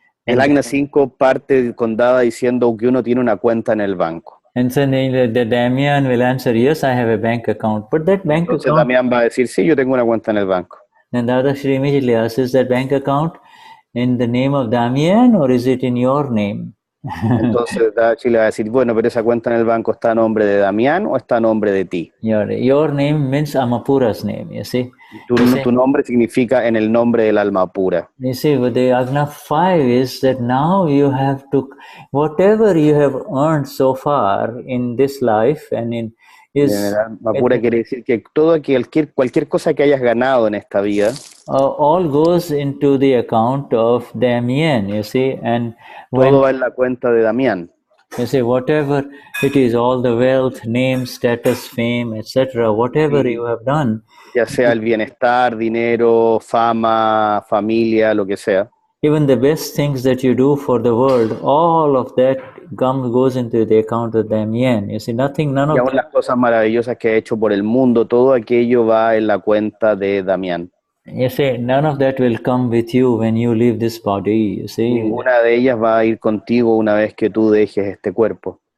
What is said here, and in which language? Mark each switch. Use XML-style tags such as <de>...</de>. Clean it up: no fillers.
<es>El Agna 5 parte con Dada diciendo que uno tiene una cuenta en el banco.</es> <en>And so the Damian will answer, yes, I have a bank account. But that bank</en> <es>Entonces</es> <en>account...</en> <es>Damián va a decir, sí, yo tengo una cuenta en el banco.</es> <en>And Dadashri immediately asks, is that bank account in the name of Damian or is it in your name?</en> <es>Entonces Dadashri le va a decir, bueno, pero esa cuenta en el banco ¿está a nombre de Damián o está a nombre de ti?</es> <en>Your name means Amapura's name, you see.</en> <es>Tu nombre significa en el nombre del alma pura.</es> <en>You see, with the Agna 5 is that now you have to, whatever you have earned so far in this life and in is...</en> <es>El alma pura quiere decir que cualquier cosa que hayas ganado en esta vida</es> <en>all goes into the account of Damien, you see, and</en> <es>todo va en la cuenta de Damián.</es> <en>You see, whatever it is, all the wealth, name, status, fame, etc., whatever you have done,</en> <es>ya sea el bienestar, dinero, fama, familia, lo que sea.</es> <en>Even the best things that you do for the world, all of that goes into the account of Damien. You see, none of</en> <es>y aún las cosas maravillosas que ha hecho por el mundo, todo aquello va en la cuenta de Damián.</es> <en>You see, none of that will come with you when you leave this body. You see,</en> <es>ninguna de ellas va a ir contigo una vez que tú dejes este cuerpo.</es>